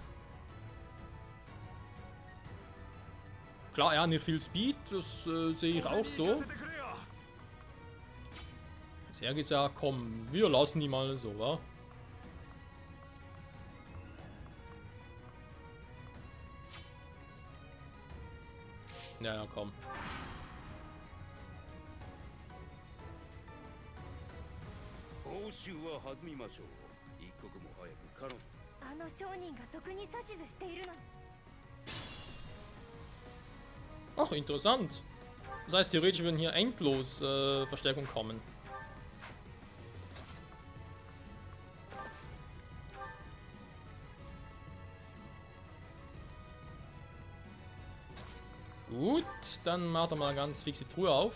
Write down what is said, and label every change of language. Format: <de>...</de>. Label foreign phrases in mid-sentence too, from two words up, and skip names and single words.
<de>Klar, er hat nicht viel Speed, das sehe ich auch so. Sehr gesagt, komm, wir lassen die mal so, wa? Ja, ja, komm.</de> <ja>あの商人が賊に指図しているの。</ja> <de>Ach, interessant. Das heißt, theoretisch würden hier endlos Verstärkung kommen. Gut, dann macht er mal ganz fix die Truhe auf.</de>